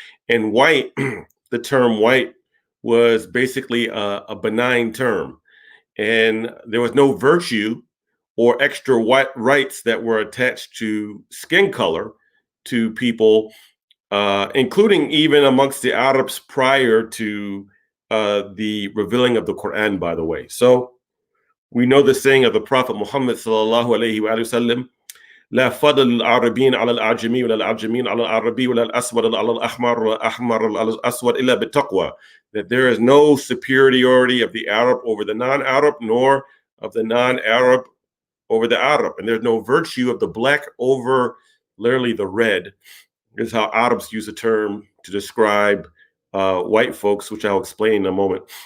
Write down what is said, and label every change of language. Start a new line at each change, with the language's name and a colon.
English: And white, the term white, was basically a benign term. And there was no virtue or extra white rights that were attached to skin color to people, including even amongst the Arabs prior to the revealing of the Quran, by the way. So we know the saying of the Prophet Muhammad sallallahu alaihi wasallam,
Arabic: لا فضل العربين على الأعجمي ولا الأعجمين على العربي ولا الأسود على الأحمر ولا الأحمر على الأسود إلا بالتقوى.
English: That there is no superiority of the Arab over the non-Arab, nor of the non-Arab over the Arab. And there's no virtue of the black over literally the red. This is how Arabs use the term to describe white folks, which I'll explain in a moment.